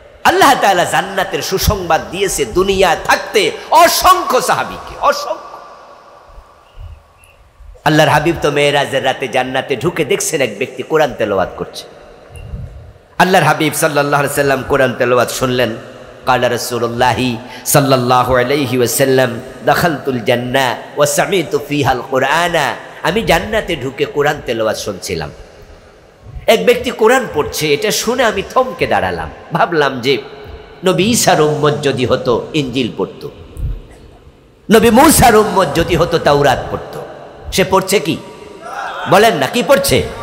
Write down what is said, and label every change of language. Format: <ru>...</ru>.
<bn>আল্লাহ তাআলা জান্নাতের সুসংবাদ দিয়েছে দুনিয়া থাকতে অসংখ্য সাহাবীকে, অসংখ্য। আল্লাহর হাবিব তো মেরাজের রাতে জান্নাতে ঢুকে দেখছেন এক ব্যক্তি কোরআন তেলাওয়াত করছে। আল্লাহর হাবিব সাল্লাল্লাহু আলাইহি ওয়াসাল্লাম কোরআন তেলাওয়াত শুনলেন।</bn> <ar>قال رسول الله صلى الله عليه وسلم دخلت الجنة وسمعت فيها القرآن।</ar> <bn>আমি জান্নাতে ঢুকে কোরআন তেলাওয়াত শুনছিলাম। এক ব্যক্তি কোরআন পড়ছে, এটা শুনে আমি থমকে দাঁড়ালাম। ভাবলাম যে নবী ঈসার উম্মত যদি হতো ইনজিল পড়তো, নবী মূসার উম্মত যদি হতো তাওরাত পড়তো। সে পড়ছে কি? বলেন না, কি পড়ছে?</bn>